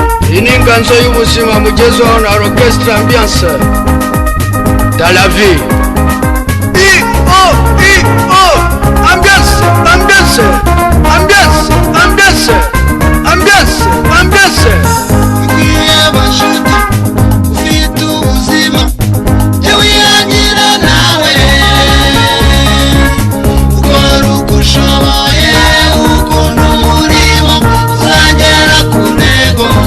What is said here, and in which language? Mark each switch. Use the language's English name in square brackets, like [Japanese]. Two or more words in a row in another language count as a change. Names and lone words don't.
[Kinyarwanda] Iyi ni inganzo y'ubuzima mugezeho na Orchestre Ambiance. [French] Dans la vie. I O, I O. Ambiance, ambiance, ambiance, ambiance, ambiance, ambiance. [Kinyarwanda] Ugiye abashuti, ufite ufite ubuzima, jya wihangira nawe. Ukora uko ushoboye, ukunda umurimo, uzagera ku ntego.